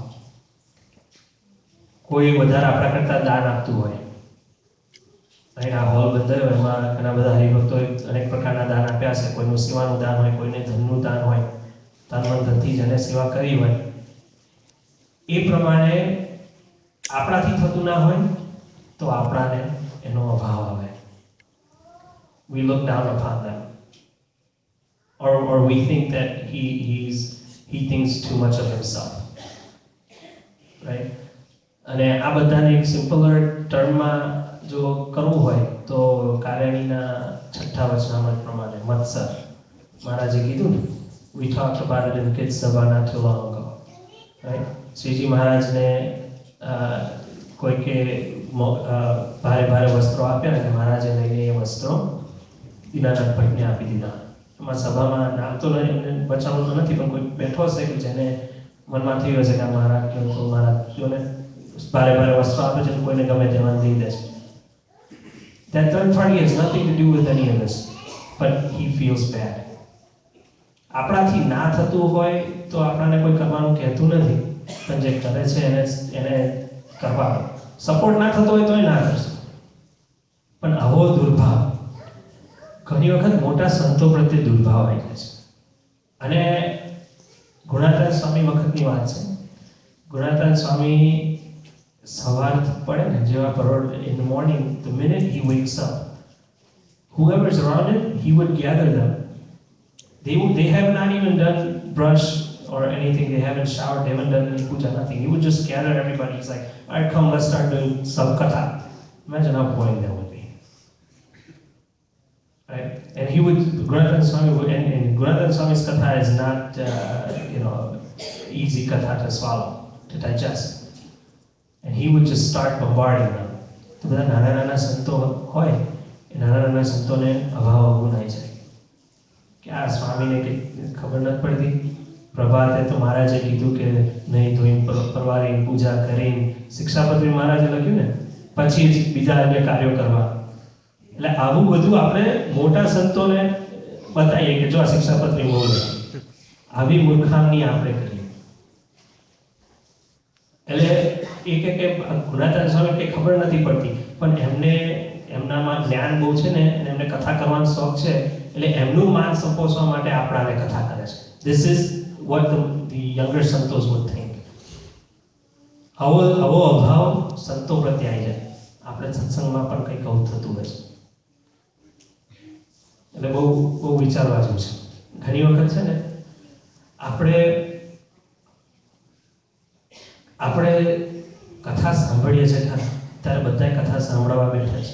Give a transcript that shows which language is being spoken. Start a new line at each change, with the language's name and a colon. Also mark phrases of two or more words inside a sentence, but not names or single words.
Gujarati: કોઈ વધારે આપણા કરતાં દાન આપતું હોય, આ હોલ બંધાયો એમાં ઘણા બધા હરિભક્તોએ અનેક પ્રકારના દાન આપ્યા છે. કોઈનું સેવાનું દાન હોય, કોઈને ધનનું દાન હોય, તન મન ધનથી જેને સેવા કરી હોય એ પ્રમાણે આપણાથી થતું ના હોય તો આપણાને એનો અભાવ આવે.
English: We look down upon them, or we think that he thinks too much of himself, right?
Gujarati: અને આ બધાને એક
English: simpler termમાં
Gujarati: જો કરવું હોય તો કારેણીના 6ઠ્ઠા વચનામૃત પ્રમાણે મત્સર મહારાજે કીધું ને,
English: we talked about it in kids sabha not too long ago, right?
Gujarati: શ્રીજી મહારાજને કોઈકે ભારે વસ્ત્રો આપ્યા અને મહારાજે લઈને એ વસ્ત્રો દીનાનાથ ભટ્ટને આપી દીધા. એમાં સભામાં નામ તો એમને બચાવવું તો નથી, પણ કોઈ બેઠો હશે કે જેને મનમાં થયું હશે કે મહારાજ કહ્યું તો મહારાજ જોને ભારે વસ્ત્રો આપે છે, કોઈને ગમે તેમાં દઈ દે છે.
English: That third party has nothing to do with any of this, but he feels bad.
Gujarati: આપણાથી ના થતું હોય તો આપણને કોઈ કરવાનું કહેતું નથી, પણ જે કરે છે એને કરવા સપોર્ટ ના થતો હોય તોય ના કરશે. પણ આવો દુર્ભાવ ઘણી વખત મોટા સંતો પ્રત્યે દુર્ભાવ આવી જાય છે. અને ગુણાત્રાન સ્વામી વખતની વાત છે. ગુણાત્રાન સ્વામી સવાર પડે ને જેવા પરોળ
English: in the morning, the minute he wakes up, whoever's around him, he would gather them. They have not even done brush or anything. They haven't showered. They haven't done any puja, nothing. He would just gather everybody. He's like, all right, come, let's start doing some katha. Imagine how boring that would be, right? And he would, Gunadhan Swami would, and Gunadhan Swami's katha is not, easy katha to swallow, to digest. And he would just start bombarding them.
Gujarati: તો બધા નાના નાના સંતો હોય એ નાના નાના સંતોને અભાવ અવગુણ આવી જાય કે આ સ્વામીને કે ખબર નથી પડતી. પ્રભાતે તો મહારાજે કીધું કે નહીં ધોઈને પરવારી પૂજા કરીને શિક્ષાપત્રી મહારાજે લખ્યું ને પછી જ બીજા અન્ય કાર્યો કરવા. એટલે આવું બધું આપણે મોટા સંતોને બતાવીએ કે જો આ શિક્ષાપત્રી બહુ લખી. આવી મૂર્ખામની આપણે કરીએ. એટલે એ કે ગુણાચાર્ય સ્વામી કંઈ ખબર નથી પડતી પણ એમને એમનામાં જ્ઞાન બહુ છે ને અને એમને કથા કરવાનો શોખ છે એટલે એમનું માન સંપોષવા માટે આપણાને કથા કરે છે.
English: This is what the younger સંતોષ would think.
Gujarati: આવો અભાવ સંતો પ્રત્યે આવી જાય. આપણે સત્સંગમાં પણ કંઈક આવું થતું હોય છે. એટલે બહુ બહુ વિચારવા જેવું છે. ઘણી વખત છે ને આપણે કથા સાંભળીએ છીએ ખરા ત્યારે બધાય કથા સાંભળવા બેઠા છે.